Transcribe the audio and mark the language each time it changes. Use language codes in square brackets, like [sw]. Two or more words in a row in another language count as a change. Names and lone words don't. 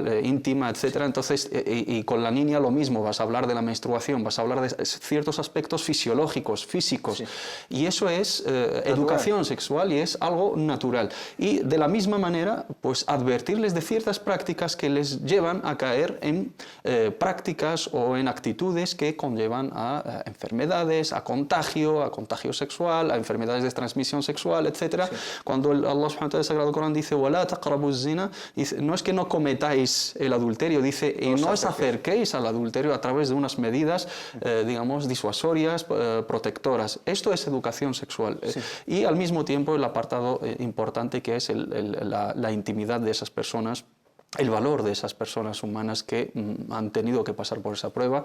[es] Entonces, y con la niña lo mismo, vas vas a hablar de la menstruación, vas a hablar de ciertos aspectos fisiológicos, físicos, y eso es educación sexual y es algo natural. Y de la misma manera, pues advertirles de ciertas prácticas que les llevan a caer en prácticas o en actitudes que conllevan a enfermedades, a contagio sexual, a enfermedades de transmisión sexual, etc. Cuando Allah [ar] سبحانه وتعالى [es] en el Sagrado Corán dice [ar] وَلَا تَقْرَبُوا الزِّنَا, [es] no es que no cometáis el adulterio, dice y no os acerquéis al adulterio a través de unas medidas, digamos, disuasorias, protectoras. Esto es educación sexual. Y al mismo tiempo el apartado importante que es la intimidad de esas personas, el valor de esas personas humanas que han tenido que pasar por esa prueba.